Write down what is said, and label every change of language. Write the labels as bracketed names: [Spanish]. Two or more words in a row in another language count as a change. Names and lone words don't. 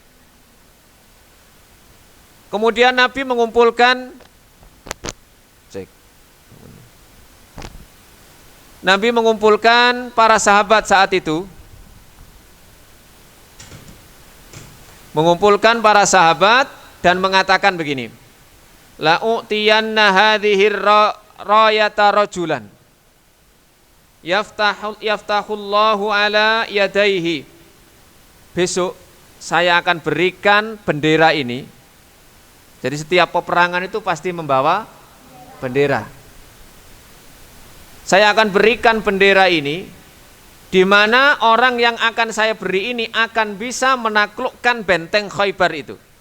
[Indonesian] Kemudian Nabi mengumpulkan para sahabat saat itu. Mengumpulkan para sahabat dan mengatakan begini, [Arabic] لأعطين هذه الراية رجلا يفتح الله على يديه. [Indonesian] Besok saya akan berikan bendera ini. Jadi setiap peperangan itu pasti membawa bendera. Saya akan berikan bendera ini, di mana orang yang akan saya beri ini akan bisa menaklukkan benteng Khaybar itu.